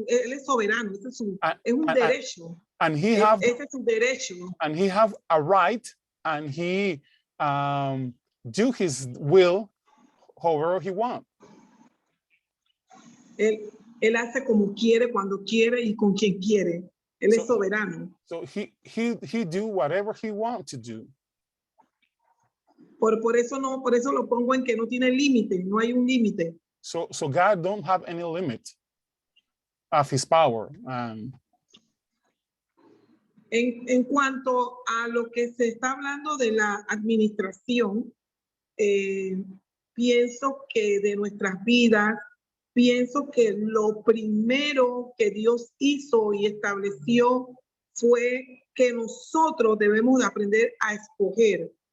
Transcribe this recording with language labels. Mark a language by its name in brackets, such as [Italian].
[Spanish] Él es soberano, ese es un derecho. [English] And he [Spanish] ese es su derecho. [English] And he have a right, and he do his will however he wants. [Spanish] Él hace como quiere, cuando quiere y con quien quiere. Él es soberano. [English] So he do whatever he wants to do. [Spanish] Por eso lo pongo en que no tiene límite, no hay un límite. [English] So God don't have any limit of his power. [Spanish] En cuanto a lo que se está hablando de la administración, pienso que de nuestras vidas, pienso que lo primero que Dios hizo y estableció fue que nosotros debemos de aprender a escoger.